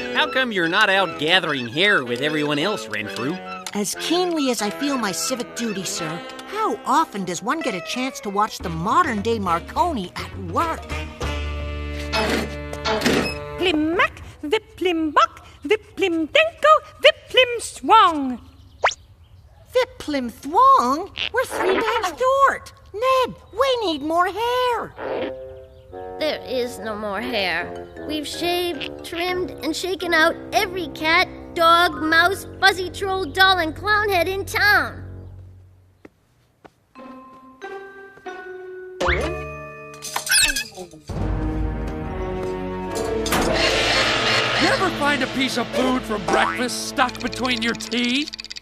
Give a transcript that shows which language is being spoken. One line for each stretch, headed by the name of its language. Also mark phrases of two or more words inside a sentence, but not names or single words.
English: come you're not out gathering hair with everyone else, Renfrew? As keenly as I feel my civic duty, sir, how often does one get a chance to watch the modern-day Marconi at work? Plim-mack, vip-plim-buck, vip-plim-denko, vip-plim-swong. Vip-plim-thwong? We're 3 bags short. Ned, we need more hair. There is no more hair. We've shaved, trimmed, and shaken out every cat, dog, mouse, fuzzy troll, doll, and clown head in town. You ever find a piece of food from breakfast stuck between your teeth?